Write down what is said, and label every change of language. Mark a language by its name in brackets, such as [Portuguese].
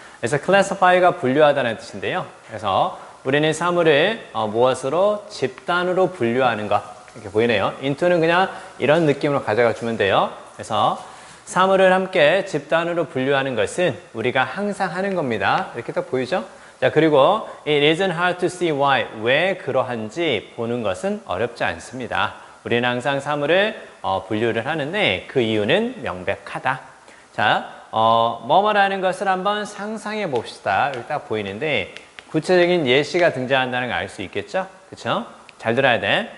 [Korean] 그래서 classify가 분류하다는 뜻인데요. 그래서 우리는 사물을 무엇으로? 집단으로 분류하는 것. 이렇게 보이네요. into는 그냥 이런 느낌으로 가져가 주면 돼요. 그래서 사물을 함께 집단으로 분류하는 것은 우리가 항상 하는 겁니다. 이렇게 딱 보이죠? 자, 그리고 [English] it isn't hard to see why. [Korean] 왜 그러한지 보는 것은 어렵지 않습니다. 우리는 항상 사물을 분류를 하는데 그 이유는 명백하다. 자, 뭐뭐라는 것을 한번 상상해 봅시다. 여기 딱 보이는데 구체적인 예시가 등장한다는 걸 알 수 있겠죠? 그쵸? 잘 들어야 돼.